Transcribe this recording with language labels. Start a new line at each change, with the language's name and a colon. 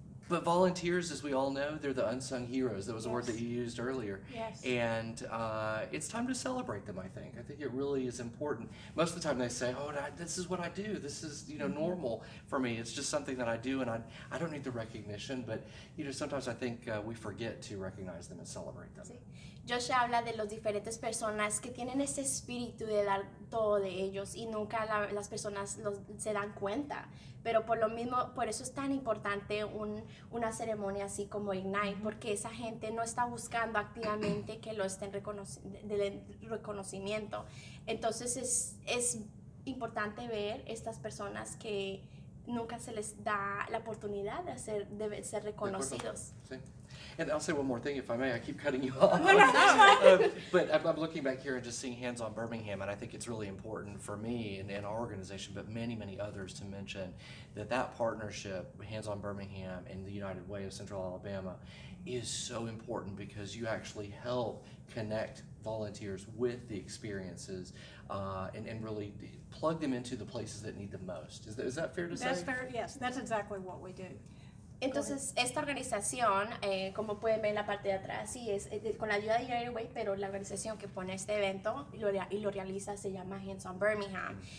English: But volunteers, as we all know, they're the unsung heroes. That was a word that you used earlier. Yes. And it's time to celebrate them, I think. I think it really is important. Most of the time they say, oh, this is what I do. This is, normal for me. It's just something that I do, and I don't need the recognition. But, sometimes I think we forget to recognize them and celebrate them.
Spanish: Sí. Josh habla de las diferentes personas que tienen ese espíritu de dar todo de ellos y nunca las personas se dan cuenta. Pero por lo mismo, por eso es tan importante una ceremonia así como Ignite, porque esa gente no está buscando activamente que lo estén del reconocimiento. Entonces es importante ver estas personas que nunca se les da la oportunidad de ser reconocidos. Sí.
English: And I'll say one more thing, if I may. I keep cutting you off. But I'm looking back here and just seeing Hands On Birmingham, and I think it's really important for me and our organization, but many, many others, to mention that partnership, Hands On Birmingham and the United Way of Central Alabama, is so important because you actually help connect volunteers with the experiences and really plug them into the places that need them most. Is that fair to say? That's fair, yes. That's exactly what we do.
Spanish: Entonces, esta organización, como pueden ver en la parte de atrás, sí, es con la ayuda de United Way, pero la organización que pone este evento y lo realiza se llama Hands On Birmingham.